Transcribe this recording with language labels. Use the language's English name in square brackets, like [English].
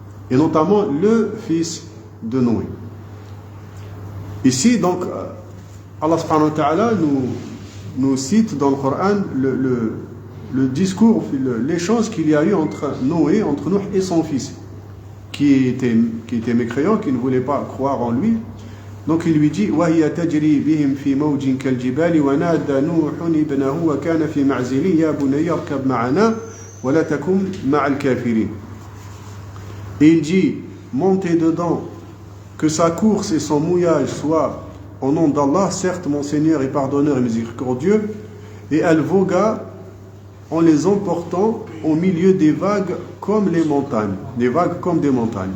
[French] Et notamment le fils de Noé. Ici, donc, Allah subhanahu wa ta'ala nous cite dans le Coran le discours, l'échange qu'il y a eu entre Noé et son fils, qui était mécréant, qui ne voulait pas croire en lui. Donc il lui dit [Arabic] وَهِيَ تَجْرِي بِهِمْ فِي مَوْجٍ كَالْجِبَالِ وَنَادَى نُوحٌ ابْنَهُ وَكَانَ فِي مَعْزِلٍ يَا بُنَيَّ ارْكَبْ مَعَنَا وَلَا تَكُنْ مَعَ الْكَافِرِينَ. [French] Et il dit, montez dedans, que sa course et son mouillage soient au nom d'Allah, certes mon Seigneur est pardonneur et miséricordieux, et elle vogua en les emportant au milieu des vagues comme les montagnes, des vagues comme des montagnes.